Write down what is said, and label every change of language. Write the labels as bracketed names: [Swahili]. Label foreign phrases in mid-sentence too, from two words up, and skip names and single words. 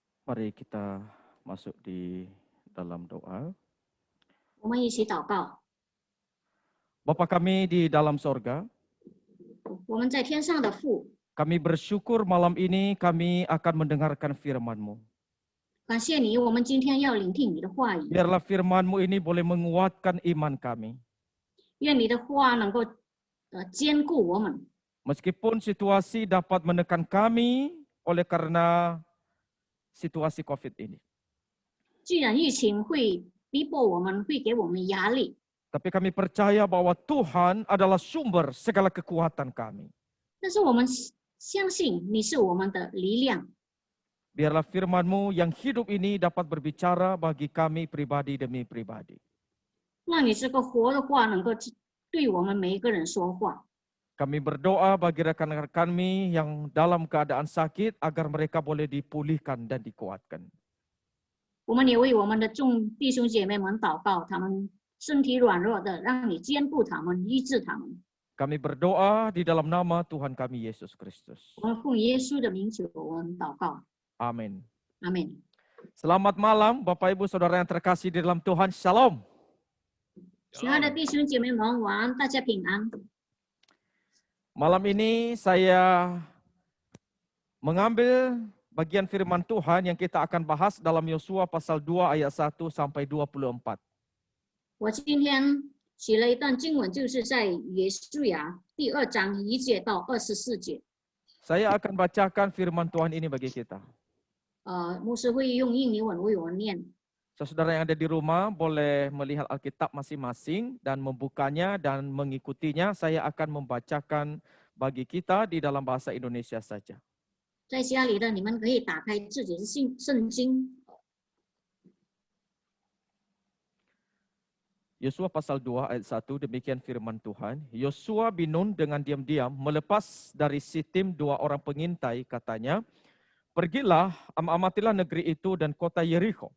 [Indonesian] Mari kita masuk di dalam doa. [Chinese] 我们一起祷告。 [Indonesian] Bapa kami di dalam sorga, [Chinese] 我们在天上的父， [Indonesian] kami bersyukur malam ini kami akan mendengarkan firman-Mu. [Chinese] 感谢你，我们今天要聆听你的话语。 [Indonesian] Biarlah firman-Mu ini boleh menguatkan iman kami. [Chinese] 愿你的话能够坚固我们。 [Indonesian] Meskipun situasi dapat menekan kami oleh karena situasi COVID ini. [Chinese] 既然疫情会逼迫我们，会给我们压力， [Indonesian] Tapi kami percaya bahwa Tuhan adalah sumber segala kekuatan kami. [Chinese] 但是我们相信你是我们的力量。 [Indonesian] Biarlah firman-Mu yang hidup ini dapat berbicara bagi kami pribadi demi pribadi. [Chinese] 让你这个活的话能够对我们每一个人说话。 [Indonesian] Kami berdoa bagi rekan-rekan kami yang dalam keadaan sakit agar mereka boleh dipulihkan dan dikuatkan. [Chinese] 我们也为我们的众弟兄姐妹们祷告，他们身体软弱的，让你坚固他们，医治他们。 [Indonesian] Kami berdoa di dalam nama Tuhan kami Yesus Kristus. [Chinese] 我们奉耶稣的名求，我们祷告， [Indonesian] Amin. [Chinese] 阿门。 [Indonesian] Selamat malam Bapak Ibu Saudara yang terkasih di dalam Tuhan. Shalom. [Chinese] 亲爱的弟兄姐妹们，晚安，大家平安。 [Indonesian] Malam ini saya mengambil bagian firman Tuhan yang kita akan bahas dalam Yosua pasal 2 ayat 1 sampai 24. [Chinese] 我今天写了一段经文，就是在约书亚第2章1节到24节。 [Indonesian] Saya akan bacakan firman Tuhan ini bagi kita. [Chinese] 牧师会用印尼文为我们念。 [Indonesian] Saudara yang ada di rumah boleh melihat Alkitab masing-masing dan membukanya dan mengikutinya. Saya akan membacakan bagi kita di dalam bahasa Indonesia saja. [Chinese] 在家里的你们可以打开自己的圣经。 [Indonesian] Yosua pasal 2 ayat 1, demikian firman Tuhan. Yosua bin Nun dengan diam-diam melepas dari Sitim 2 orang pengintai, katanya, pergilah, amatilah negeri itu dan kota Yeriko.